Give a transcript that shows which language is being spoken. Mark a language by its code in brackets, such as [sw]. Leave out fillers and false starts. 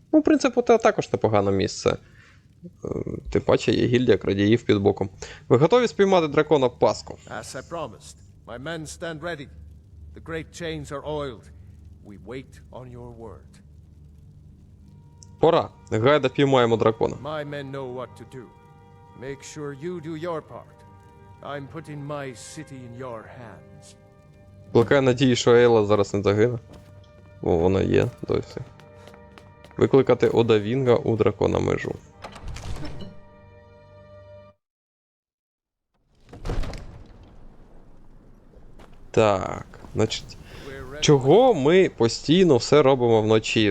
[uk] Ну, в принципі, це також непогане місце. Тим паче є гільдія крадіїв під боком. Ви готові спіймати дракона в паску? [en] As I promised, my men stand ready. The great chains are oiled. We wait on your word. [uk] Пора. Гайда піймаємо дракона. [en] My men know what to do. Make sure you do your part. I'm putting my city in your hands. [uk] Плекаю надії, що Ейла зараз не загине. О, вона є досі. Викликати Ода Вінга у дракона межу. Так, значить, чого ми постійно все робимо вночі?